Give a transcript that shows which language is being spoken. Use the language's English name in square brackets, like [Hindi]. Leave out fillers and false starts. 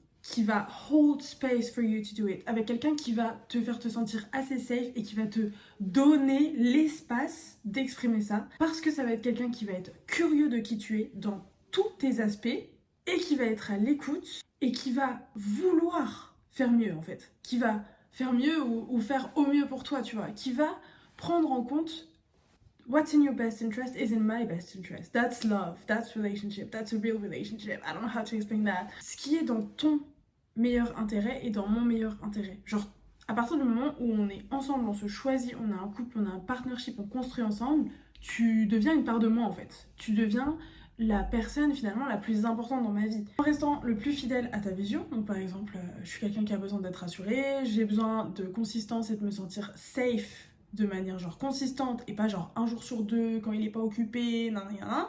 [French] qui va [English] hold space for you to do it, [French] avec quelqu'un qui va te faire te sentir assez safe et qui va te donner l'espace d'exprimer ça, parce que ça va être quelqu'un qui va être curieux de qui tu es dans tous tes aspects et qui va être à l'écoute et qui va vouloir faire mieux en fait, qui va faire mieux ou faire au mieux pour toi, tu vois, qui va prendre en compte [English] what's in your best interest [French] is in my best interest. [English] That's love, that's relationship, that's a real relationship. I don't know how to explain that. [French] Ce qui est dans ton meilleur intérêt et dans mon meilleur intérêt. Genre, à partir du moment où on est ensemble, on se choisit, on a un couple, on a un partnership, on construit ensemble, tu deviens une part de moi en fait. Tu deviens la personne finalement la plus importante dans ma vie. En restant le plus fidèle à ta vision, donc par exemple, je suis quelqu'un qui a besoin d'être rassuré, j'ai besoin de consistance et de me sentir safe de manière genre consistante et pas genre un jour sur deux quand il est pas occupé, nan, nan, nan.